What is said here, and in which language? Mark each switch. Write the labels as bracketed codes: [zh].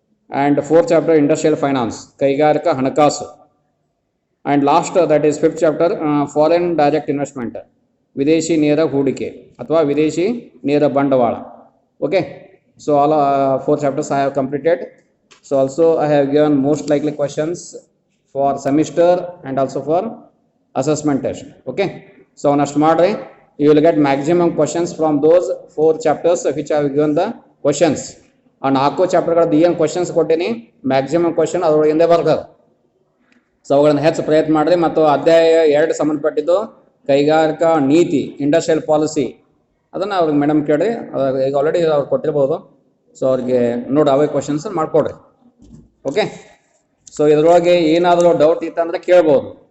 [en] and fourth chapter industrial finance, [kn] ಕೈಗಾರಿಕಾ ಹಣಕಾಸು. [en] and last that is fifth chapter foreign direct investment, [kn] ವಿದೇಶಿ ನೇರ ಹೂಡಿಕೆ ಅಥವಾ ವಿದೇಶಿ ನೇರ ಬಂಡವಾಳ. [en] Okay, so all four chapters I have completed. So also I have given most likely questions for semester and also for assessment test. Okay, so next [kn] ಮಾಡ್ರಿ, [en] you will get maximum questions from those four chapters which I have given the questions. [kn] ಆ 4 ಚಾಪ್ಟರ್ಗಳದ್ದು ಏನು questions ಕೊಟ್ಟೀನಿ, maximum question ಅದರೊಳಗಿಂದ ಬರ್ತದೆ. So ಅವುಗಳನ್ನು ಹೆಚ್ಚು ಪ್ರಯತ್ನ ಮಾಡಿರಿ. ಮತ್ತು ಅಧ್ಯಾಯ 2 ಸಂಬಂಧಪಟ್ಟಿದ್ದು ಕೈಗಾರಿಕಾ ನೀತಿ, ಇಂಡಸ್ಟ್ರಿಯಲ್ ಪಾಲಿಸಿ, ಅದನ್ನು ಅವ್ರಿಗೆ ಮೇಡಮ್ ಕೇಳಿ, ಈಗ ಆಲ್ರೆಡಿ ಅವ್ರು ಕೊಟ್ಟಿರ್ಬೋದು. ಸೊ ಅವ್ರಿಗೆ ನೋಡಿ ಅವೇ ಕ್ವಶನ್ಸ್ ಮಾಡಿಕೊಡ್ರಿ. ಓಕೆ, ಸೊ ಇದರೊಳಗೆ ಏನಾದರೂ ಡೌಟ್ ಇತ್ತಂದರೆ ಕೇಳ್ಬೋದು.